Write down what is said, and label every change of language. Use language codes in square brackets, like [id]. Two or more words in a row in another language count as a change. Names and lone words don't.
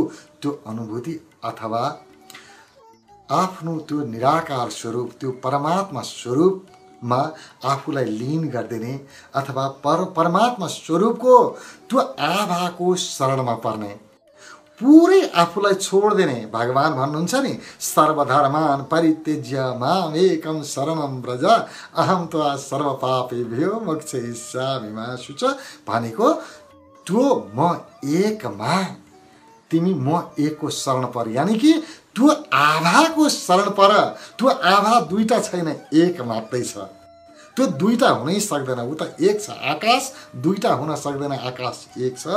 [ne] त्यो अनुभूति अथवा आफ्नो त्यो निराकार स्वरूप, त्यो परमात्मा स्वरूप मा आफूलाई लीन गरिदिने अथवा परमात्मा स्वरूपको त्यो आभाको शरणमा पर्ने, पुरै आफूलाई छोडिदिने। भगवान भन्नुहुन्छ नि, [sa] सर्वधर्मान परित्यज्य माम एकम शरणम व्रज अहम त्वा सर्व पापेभ्यो मोक्षयिष्यामि मा शुच [ne] भनेको त्यो म एकमा, तिमी म एकको शरण पर, यानि कि त्यो आभाको शरण पर। त्यो आभा दुईटा छैन, एक मात्रै छ। त्यो दुईटा हुनै सक्दैन, उ त एक छ। आकाश दुईटा हुन सक्दैन, आकाश एक छ।